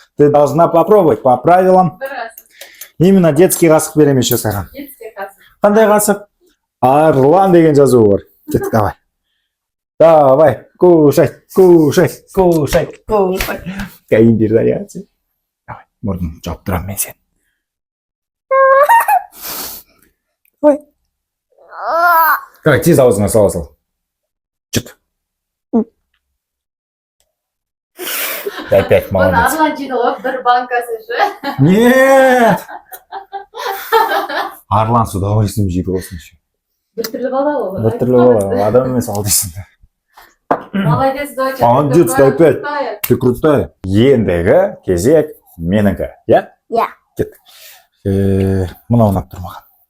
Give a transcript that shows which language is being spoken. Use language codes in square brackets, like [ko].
[ru] Ты должна попробовать по правилам. Именно детский [kk] қасық [ru] берем еще [kk] саған. [ru] Детский касса. [kk] Қандай қасық? Арлан деген жазуы бар. Кеттік, давай. [ru] Давай, кушай, кушай, кушай, кушай. [kk] Кайын Дарьяға. Давай, мұрнын жауып тұрамын мен сен. Ой. Давай, тез аузыңа сала. Чыт. [ru] Ты опять молодец. [kk] Арлан жейді ғой, бір банкасы ше. [ru] Нет! [kk] Арлан [ru] с удовольствием [kk] жейді болсын [ru] еще. [kk] Бір түрлі бала ол. Бір түрлі бала, адам емес ал дейсің. [ru] Молодец, доча. Молодец, ты опять. Ты крутая. [kk] Ендігі кезек менікі, иә? [ru] Я. [kk] Кет. Мынау ұнап тұр маған.